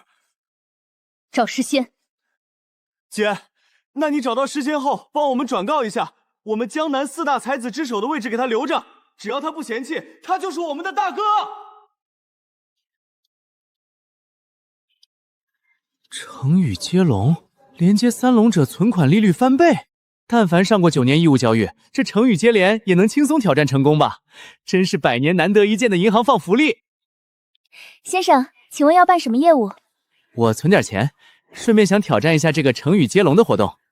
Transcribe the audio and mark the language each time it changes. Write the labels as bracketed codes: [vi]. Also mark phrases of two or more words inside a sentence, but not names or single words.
[zh] 找詩仙。姐，那你找到诗仙後，幫我們轉告一下，我們江南四大才子之首的位置給他留着，只要他不嫌棄，他就是我們的大哥。成語接龍，連接三龍者存款利率翻倍。但凡上過9年義務教育，這成語接連也能輕鬆挑戰成功吧？真是百年難得一見的銀行放福利。先生，請問要辦什麼業務？我存點錢，順便想挑戰一下這個成語接龍的活動。